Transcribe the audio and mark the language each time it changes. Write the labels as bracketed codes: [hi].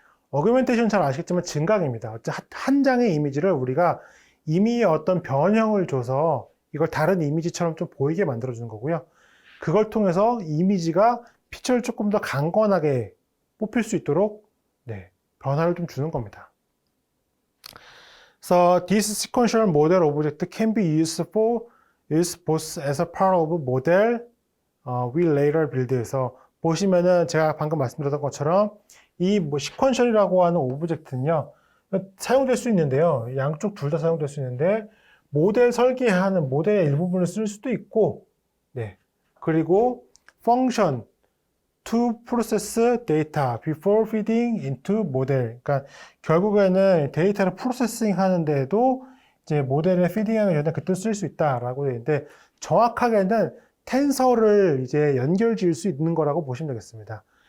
[ko] 어그멘테이션 잘 아시겠지만 증강입니다. 한 장의 이미지를 우리가 이미 어떤 변형을 줘서 이걸 다른 이미지처럼 좀 보이게 만들어주는 거고요. 그걸 통해서 이미지가 피처를 조금 더 강건하게 뽑힐 수 있도록 변화를 좀 주는 겁니다. [en] So this sequential model object can be used both as a part of model we later build에서 [ko] 보시면은 제가 방금 말씀드렸던 것처럼 이 시퀀셜이라고 하는 오브젝트는요 사용될 수 있는데요. 양쪽 둘 다 사용될 수 있는데 모델 설계하는 모델의 일부분을 쓸 수도 있고 그리고 [en] function to process data before feeding into model. [ko] 그러니까 결국에는 데이터를 프로세싱 하는데도 이제 모델에 피딩하기 전에 그때 쓸 수 있다라고 되어 있는데 정확하게는 텐서를 이제 연결 지을 수 있는 거라고 보시면 되겠습니다.